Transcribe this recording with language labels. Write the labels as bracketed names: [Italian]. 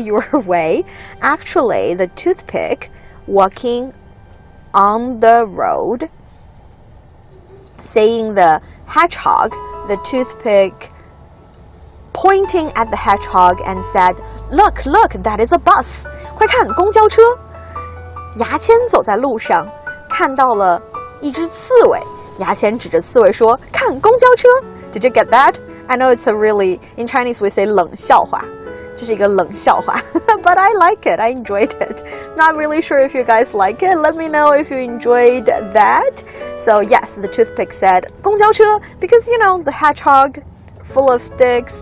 [English] Actually, the toothpick walking on the road, saying the hedgehog, the toothpick pointing at the hedgehog and said, Look, look, that is a bus. [Chinese] 快看，公交车。牙签走在路上，看到了一只刺猬。牙签指着刺猬说：“看，公交车。” [English] Did you get that? I know it's a really, in Chinese we say 冷笑话。 [Chinese] 这是一个冷笑话 [English] but I like it. I enjoyed it. Not really sure if you guys like it. Let me know if you enjoyed that. So yes, the toothpick said 公交车 because you know the hedgehog full of sticks.